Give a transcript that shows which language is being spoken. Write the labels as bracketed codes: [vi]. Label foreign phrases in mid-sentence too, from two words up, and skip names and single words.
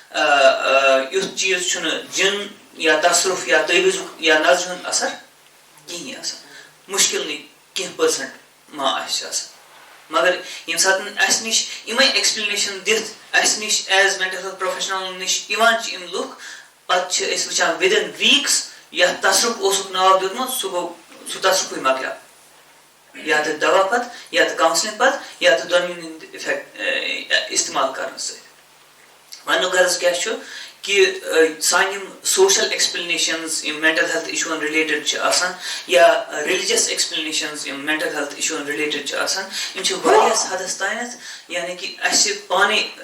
[ks] یُتھ چیٖز چھُنہٕ جِن یا تصرُف یا تعویٖزُک یا نظرِ ہُنٛد اثر کِہیٖنۍ آسان مُشکِلنٕے کینٛہہ پٔرسنٹ ما آسہِ آسان مگر ییٚمہِ ساتہٕ اَسہِ نِش یِمے ایکسپلینیشن دِتھ اَسہِ نِش [en] as mental health professional [ks] نِش یِوان چھِ یِم لُکھ پتہٕ چھِ أسۍ وٕچھان [en] within weeks [ks] یتھ تصرُف اوسُکھ ناو دیُتمُت سُہ گوٚو سُہ تصرُفٕے مۄکلیو یا تہٕ دوا پتہٕ یا تہٕ کاونسلِنگ پتہٕ یا تہٕ دۄنوٕنی ہُنٛد اِفیکٹ استعمال کرنہٕ سۭتۍ وننُک غرض کیٛاہ چھُ کہِ سانہِ یِم [en] social explanations [ks] یِم [en] mental health issues related [ks] چھِ آسان یا [en] religious explanations [ks] یِم [en] mental health issues related [ks] چھِ آسان یِم چھِ واریاہ حدس تانٮ۪تھ یعنی کہِ اَسہِ پانے